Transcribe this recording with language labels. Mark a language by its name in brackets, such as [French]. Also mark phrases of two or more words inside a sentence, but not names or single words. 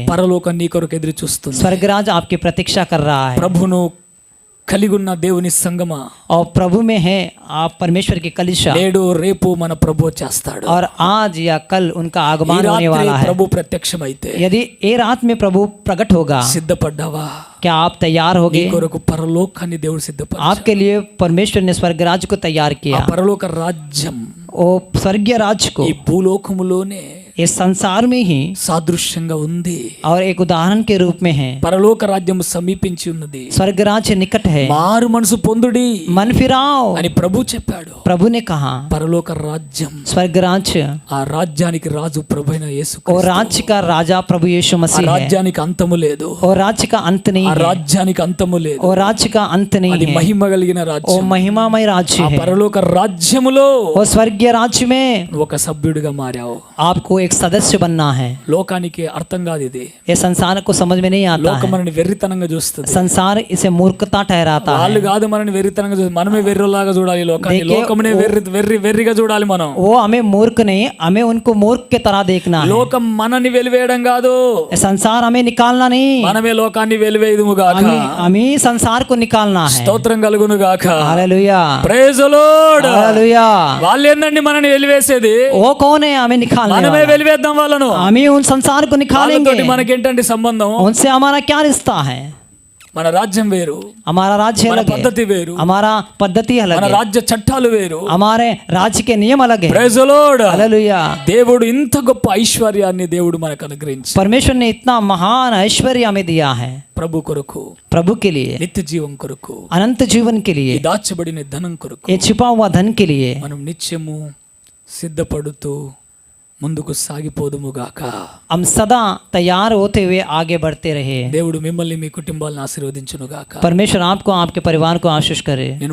[Telugu] పరలోకం నీ కొరకు ఎదురు చూస్తుంది. [Hindi] स्वर्ग राज आपकी प्रतीक्षा कर रहा है। [Telugu] ప్రభును కలిగి ఉన్న దేవుని సంగమా, [Hindi] और प्रभु में है आप परमेश्वर की कलीसिया, [Telugu] నేడు రేపు మన ప్రభు చేస్తాడు. [Hindi] और आज या कल उनका [Telugu] ఈ [Hindi] आगमन होने [Telugu] రాత్రి [Hindi] वाला है। [Telugu] ప్రభు ప్రత్యక్షమైతే [Hindi] यदि ये रात में प्रभु प्रकट होगा, [Telugu] సిద్ధపడ్డావా? [Hindi] क्या आप तैयार [Telugu] నీ [Hindi] होगे? [Telugu] కొరకు పరలోకాన్ని దేవుడు సిద్ధపడ్డాడు. [Hindi] आपके लिए परमेश्वर ने स्वर्ग राज्य को तैयार [Telugu] ఆ [Hindi] किया। [Telugu] పరలోక రాజ్యం [Hindi] वो स्वर्गीय राज्य को [Telugu] ఈ భూలోకములోనే [Hindi] इस संसार में ही [Telugu] సాదృశ్యంగా ఉంది. [Hindi] और एक उदाहरण के रूप में है। [Telugu] పరలోక రాజ్యం సమీపించి ఉన్నది. [Hindi] स्वर्ग राज्य निकट है, [Telugu] మారు మనసు పొందుడి [Hindi] मन फिराओ, [Telugu] అని ప్రభు చెప్పాడు. [Hindi] प्रभु ने कहा। [Telugu] పరలోక రాజ్యం, [Hindi] स्वर्ग राज्य [Telugu] ఆ రాజ్యానికి రాజు ప్రభువైన [Hindi] और [Telugu] యేసుక్రీస్తు. [Hindi] राज्य का राजा प्रभु यीशु [Telugu] ఆ [Hindi] मसीह है। [Telugu] రాజ్యానికి అంతము లేదు. [Hindi] और राज्य का अंत नहीं [Telugu] ఆ [Hindi] है, [Telugu] రాజ్యానికి అంతము లేదు. [Hindi] और राज्य का अंत [Telugu] అది [Hindi] नहीं है, [Telugu] మహిమ కలిగిన [Hindi] वो [Telugu] రాజ్యం. [Hindi] महिमामय राज्य [Telugu] ఆ [Hindi] है। [Telugu] పరలోక రాజ్యములో [Hindi] और स्वर्गीय राज्य में [Telugu] నువ్వు ఒక సభ్యుడిగా మారావు. [Hindi] आपको एक सदस्य बनना है। [Telugu] లోకానికి అర్థం కాదు ఇది. [Hindi] ये संसार को समझ में नहीं आता [Telugu] లోకం [Hindi] है। [Telugu] మనని వెర్రితనంగా చూస్తుంది. [Hindi] संसार इसे मूर्खता ठहराता है। [Telugu] వాళ్ళు కాదు మనని వెర్రితనంగా చూస్తుంది, మనమే వెర్రిలాగా చూడాలి లోకాన్ని. [Hindi] देखिए, [Telugu] లోకమునే వెర్రిగా చూడాలి మనం. [Hindi] वो हमें मूर्ख नहीं, हमें उनको मूर्ख के तरह देखना है। [Telugu] లోకం మనని వెలివేయడం కాదు, [Hindi] ये संसार हमें निकालना नहीं, [Telugu] మనమే లోకాన్ని వెలివేయదుము గాక. [Hindi] हम ही संसार को निकालना है। [Telugu] స్తోత్రం కలుగును గాక. [Hindi] हालेलुया, [English] praise the Lord. [Hindi] हालेलुया। [Telugu] వాళ్ళు ఏందండి మనని వెలివేసేది? [Hindi] वो कौन है हमें निकालने [Telugu] మనమే [Hindi] वाला? [Telugu] వెలివేద్దాం వాళ్ళను. [Hindi] हम ही उन संसार को निकालेंगे। [Telugu] వాళ్ళతోటి మనకేంటండి సంబంధం? [Hindi] उनसे हमारा क्या रिश्ता है? [Telugu] మన రాజ్యం వేరు, [Hindi] हमारा राज्य [Telugu] మన [Hindi] अलग है, [Telugu] పద్ధతి వేరు, [Hindi] हमारा पद्धति अलग [Telugu] మన [Hindi] है, [Telugu] రాజ్య చట్టాలు వేరు. [Hindi] हमारे राज्य के नियम अलग है। [English] praise the Lord. [Hindi] हालेलुया। [Telugu] దేవుడు ఇంత గొప్ప ఐశ్వర్యాన్ని దేవుడు మనకు అనుగ్రహించి [Hindi] परमेश्वर ने इतना महान ऐश्वर्य हमें दिया है। [Telugu] ప్రభు కొరకు, [Hindi] प्रभु के लिए, [Telugu] నిత్య జీవం కొరకు, [Hindi] अनंत जीवन के [Telugu] ఈ [Hindi] लिए, [Telugu] దాచబడిన ధనం కొరకు [Hindi] ये छिपा हुआ धन के लिए [Telugu] మనం నిత్యము సిద్ధపడుతూ ముందుకు సాగిపోదుము గాక. [Hindi] हम सदा तैयार होते हुए आगे बढ़ते रहे। [Telugu] దేవుడు మిమ్మల్ని మీ కుటుంబాలను ఆశీర్వదించును గాక. [Hindi] परमेश्वर आपको आपके परिवार को आशीष करे।